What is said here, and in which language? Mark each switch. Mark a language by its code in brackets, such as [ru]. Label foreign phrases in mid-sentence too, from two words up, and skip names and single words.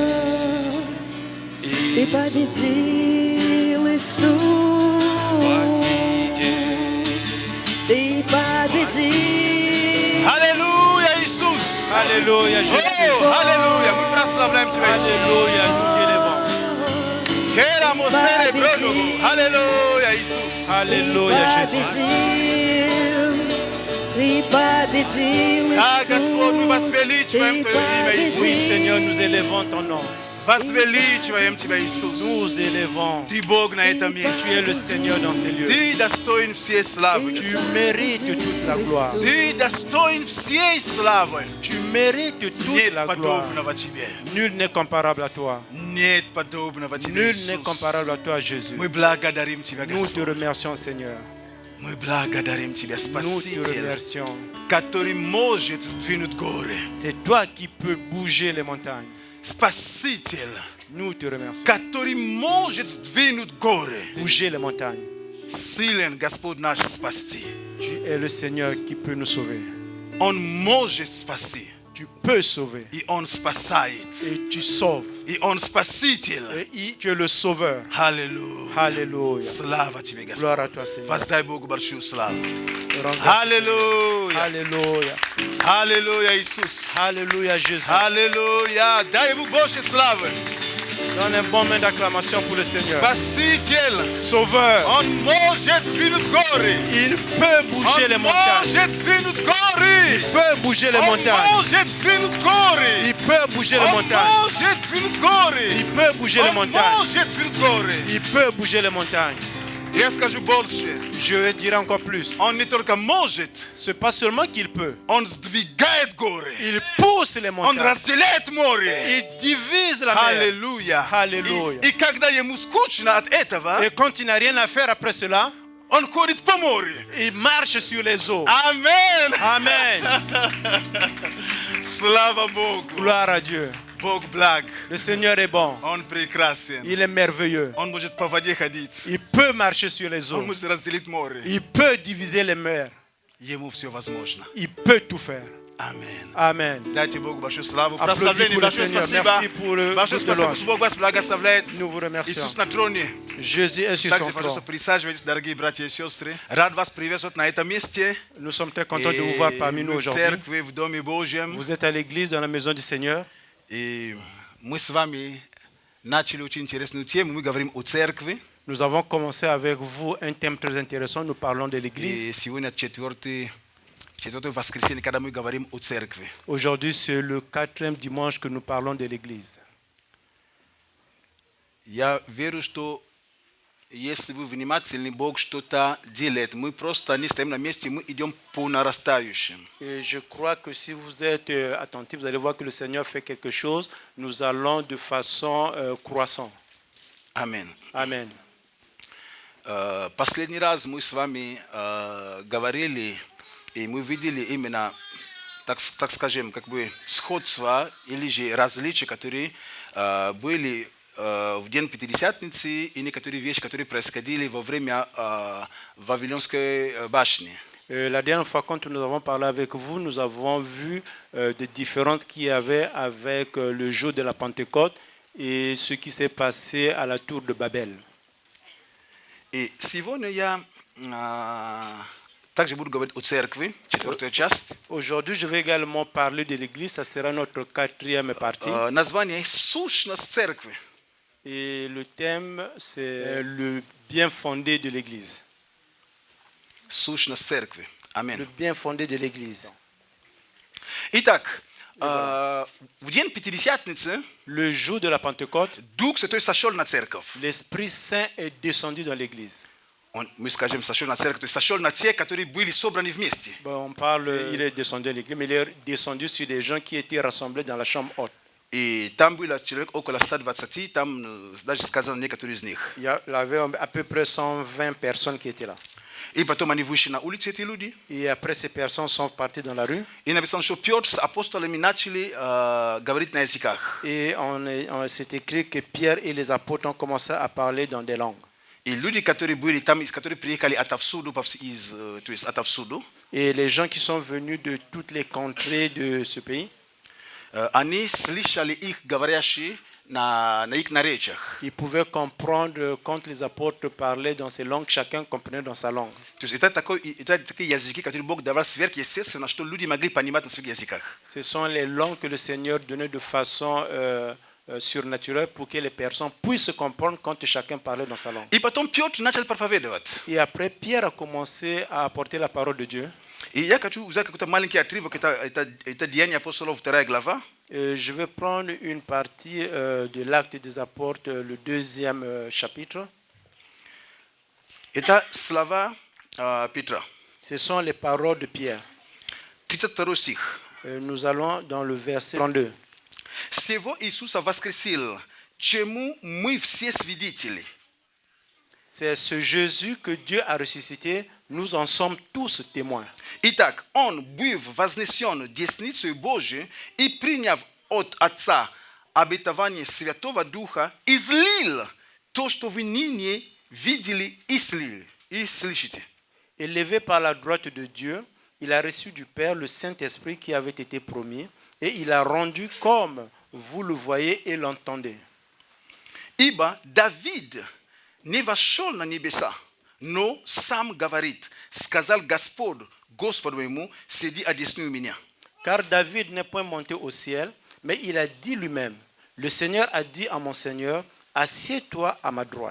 [ru] Ты победил, Иисус. Ты победил. Аллилуйя, Иисус. Аллилуйя, Jésus. Аллилуйя. Мы прославляем Тебя, Иисус. [fr] Alléluia, Dieu est bon. [es] Queremos celebrarlo. [ru] Аллилуйя, Иисус. [fr] Alléluia, Jésus. [ru] Ты победил, Иисус. А, Господь, мы возвеличиваем Твое имя, [fr] Oui, [ru] Иисус. [fr] Seigneur, nous élevons ton nom. [ru] Возвеличиваем Тебя, Иисус. [fr] Nous élevons. [ru] Ты Бог на этом [fr] Tu [ru] месте. [fr] es le Seigneur dans ces lieux. [ru] Ты достоин всей славы. [fr] Tu mérites toute la gloire. [ru] Ты достоин всей славы. [fr] Tu mérites toute [ru] Нет [fr] la gloire. [ru] подобного Тебе. [fr] Nul n'est comparable à toi. [ru] Нет подобного Тебе, [fr] Nul n'est [ru] Иисус. [fr] comparable à toi, Jésus. [ru] Мы благодарим Тебя, [fr] Nous te [ru] Господь. [fr] remercions, Seigneur. [ru] Мы благодарим Тебя, [fr] Nous te [ru] Спаситель, [fr] remercions. [ru] который может сдвинуть горы. [fr] C'est toi qui peux bouger les montagnes. [ru] Спаситель, [fr] Nous te remercions. [ru] который может сдвинуть горы. [fr] Bouger les montagnes. [ru] Силен Господь наш спасти. [fr] Tu es le Seigneur qui peut nous sauver. [ru] Он может спасти. [fr] Tu peux sauver. [ru] И Он спасает. [fr] Et tu sauves. [ru] И Он спаситель. [fr] Et tu es le sauveur. [ru] Аллилуйя. [fr] Alléluia. [ru] Слава Тебе, Господь. [fr] Gloire à toi, Seigneur. [ru] Воздай Богу большую славу. [fr] Rends grâce. [ru] Аллилуйя. [fr] Alléluia. [ru] Аллилуйя, Иисус. [fr] Alléluia, Jésus. [ru] Аллилуйя. Дай Ему больше славы. [fr] Donne un bon main d'acclamation pour le Seigneur. [ru] Спаситель. [fr] Sauveur. [ru] Он может сдвинуть горы. [fr] Il peut bouger les [ru] Он [fr] montagnes. [ru] может сдвинуть горы. [fr] Il peut bouger les [ru] Он [fr] montagnes. [ru] может сдвинуть горы. [fr] Il peut bouger les [ru] Он [fr] montagnes. [ru] может сдвинуть горы. [fr] Il peut bouger les [ru] Он [fr] montagnes. [ru] может сдвинуть горы. [fr] Il peut bouger les montagnes. [ru] Я скажу больше. [fr] Je vais dire encore plus. [ru] Он не только может, [fr] C'est pas seulement qu'il peut. [ru] он сдвигает горы. [fr] Il pousse les [ru] Он [fr] montagnes. [ru] разделяет море. [fr] Il divise la mer. [ru] Аллилуйя. Аллилуйя. И когда ему скучно от этого, [fr] Et quand il n'a rien à faire après cela, [ru] он ходит по морю. [fr] il marche sur les eaux. [ru] Амен. [fr] Amen. [ru] Слава Богу. [fr] Gloire à Dieu. [ru] Бог благ. [fr] Le Seigneur est bon. [ru] Он прекрасен. [fr] Il est merveilleux. [ru] Он может по воде ходить. [fr] Il peut marcher sur les [ru] Он [fr] eaux. [ru] может разделить море. [fr] Il peut diviser les mers. [ru] Ему все возможно. [fr] Il peut tout faire. Amen. Amen. [ru] Дайте Богу большую славу. [fr] Applaudis [ru] Прославление, [fr] pour le [ru] большое [fr] Seigneur. [ru] спасибо. [fr] Merci pour le [ru] Большое [fr] groupe de [ru] спасибо, [fr] louange. [ru] что Бог вас благословляет. [fr] Nous vous remercions. [ru] Иисус на троне. [fr] Jésus est sur [ru] Также, [fr] son [ru] пожалуйста, [fr] trône. [ru] присаживайтесь, дорогие братья и сестры. Рад вас приветствовать на этом месте. [fr] Nous sommes très contents de vous voir parmi nous [ru] В [fr] aujourd'hui. [ru] церкви, в Доме Божьем. [fr] Vous êtes à l'église, dans la maison du Seigneur. [ru] И мы с вами начали очень интересную тему. Мы говорим о церкви. [fr] Nous avons commencé avec vous un thème très intéressant. Nous parlons de l'église. [ru] И сегодня четвертое воскресенье, когда мы говорим о церкви. [fr] Aujourd'hui, c'est le 4e dimanche que nous parlons de l'église. [ru] Я верю, что если вы внимательны, Бог что-то делает. Мы просто не стоим на месте, мы идем по нарастающим. [fr] Et je crois que si vous êtes attentifs, vous allez voir que le Seigneur fait quelque chose. Nous allons de façon croissante. [ru] Аминь. [fr] Amen. [ru] Последний раз мы с вами говорили, и мы видели именно, так скажем, как бы сходства или же различия, которые были в день Пятидесятницы и некоторые вещи, которые происходили во время Вавилонской башни. [fr] La dernière fois, quand nous avons parlé avec vous, nous avons vu des différences qu'il y avait avec le jour de la Pentecôte et ce qui s'est passé à la tour de Babel. [ru] И сегодня я также буду говорить о церкви, четвертая часть. [fr] Aujourd'hui, je vais également parler de l'église. Ça sera notre 4e partie. [ru] Название «Сущность церкви». [fr] Et le thème, c'est le bien fondé de l'Église. [ru] Сущность церкви. [fr] Le [ru] Аминь. [fr] bien fondé de l'Église. [ru] Итак, в день Пятидесятницы [fr] Le jour de la Pentecôte, [ru] Дух Святой сошел на церковь. [fr] l'Esprit Saint est descendu dans l'Église. [ru] Мы скажем, сошел на церковь, то есть сошел на те, которые были собраны вместе. [fr] Bon, on parle, il est descendu à l'Église, mais il est descendu sur des gens qui étaient rassemblés dans la chambre haute. [ru] И там было человек около 120, там даже сказано некоторые из них. [fr] Il y avait à peu près 120 personnes qui étaient là. [ru] И потом они вышли на улицу, эти люди. [fr] Et après, ces personnes sont parties dans la rue. [ru] И написано, что Петр с апостолами начали говорить на языках. [fr] Et c'est écrit que Pierre et les apôtres ont commencé à parler dans des langues. [ru] И люди, которые были там, которые приехали отовсюду, то есть отовсюду, [fr] Et les gens qui sont venus de toutes les contrées de ce pays, [ru] они слышали их говорящие на их наречиях. [fr] ils pouvaient comprendre quand les apôtres parlaient dans ces langues, chacun comprenait dans sa langue. [ru] То есть это такие языки, которые Бог давал сверхъестественно, что люди могли понимать на своих языках. [fr] Ce sont les langues que le Seigneur donnait de façon surnaturelle pour que les personnes puissent comprendre quand chacun parlait dans sa langue. [ru] И потом Петр начал проповедовать. [fr] Et après, Pierre a commencé à apporter la parole de Dieu. [ru] И я хочу взять какой-то маленький отрывок, это Деяния апостолов, 2 глава. [fr] Je vais prendre une partie de l'acte des apôtres, le 2e chapitre. [ru] Это слова Петра. [fr] Ce sont les paroles de Pierre. [ru] 32 стих. [fr] Nous allons dans le verset 32. [ru] Сего Иисуса воскресил, чему мы все свидетели. [fr] C'est ce Jésus que Dieu a ressuscité. Nous en sommes tous témoins. [ru] Итак, Он, быв вознесен десницей Божией и приняв от Отца обетование Святого Духа, излил то, что вы ныне видели и слышите. [fr] Élevé par la droite de Dieu, il a reçu du Père le Saint-Esprit qui avait été promis et il a rendu comme vous le voyez et l'entendez. [ru] Ибо Давид не вошел на небеса, но сам говорит, сказал Господь, Господу моему, сиди одесную меня. [fr] Car David n'est point monté au ciel, mais il a dit lui-même, le Seigneur a dit à mon Seigneur, assieds-toi à ma droite.